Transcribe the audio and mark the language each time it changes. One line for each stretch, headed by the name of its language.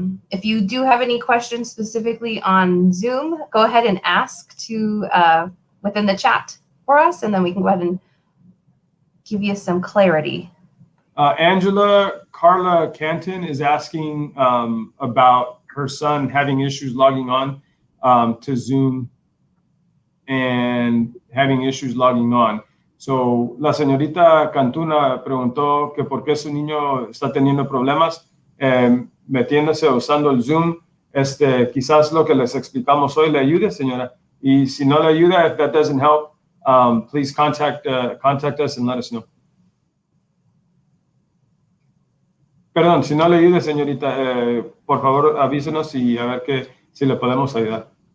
English: If you do have any questions specifically on Zoom, go ahead and ask within the chat for us, and then we can go ahead and give you some clarity. Angela Carla Canton is asking about her son having issues logging on to Zoom and having issues logging on.
Spanish: So, la señorita Cantuna preguntó que por qué su niño está teniendo problemas metiéndose usando el Zoom. Quizás lo que les explicamos hoy le ayude, señora. Y si no le ayuda,
English: if that doesn't help, please contact us and let us know.
Spanish: Perdón, si no le ayude, señorita, por favor avísenos y a ver si le podemos ayudar.